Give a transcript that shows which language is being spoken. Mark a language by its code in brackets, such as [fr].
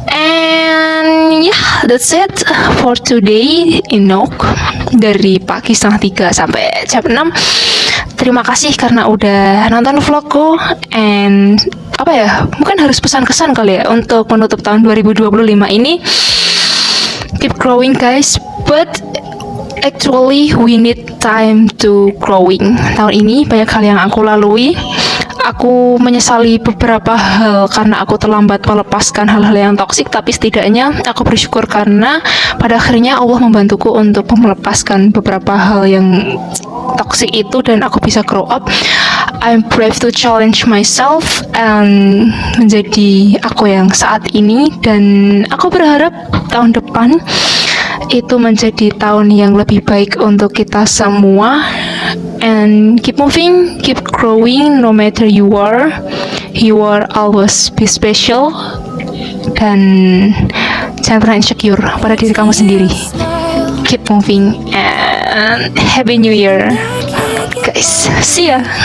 [en] And yeah, that's it for today Inok [id] dari pagi 2:30 sampai jam 6. Terima kasih karena udah nonton vlogku. And apa ya, mungkin harus pesan kesan kali ya untuk menutup tahun 2025 ini. [en] Keep growing guys, but actually we need time to growing. [id] Tahun ini banyak hal yang aku lalui. Aku menyesali beberapa hal karena aku terlambat melepaskan hal-hal yang toksik, tapi setidaknya aku bersyukur karena pada akhirnya Allah membantuku untuk melepaskan beberapa hal yang toksik itu dan aku bisa [en] grow up. I'm brave to challenge myself and [id] menjadi aku yang saat ini, dan aku berharap tahun depan itu menjadi tahun yang lebih baik untuk kita semua. [en] And keep moving, keep growing, no matter you are always be special. [id] Dan jangan pernah insecure pada diri kamu sendiri. [en] Keep moving and happy new year guys, see ya.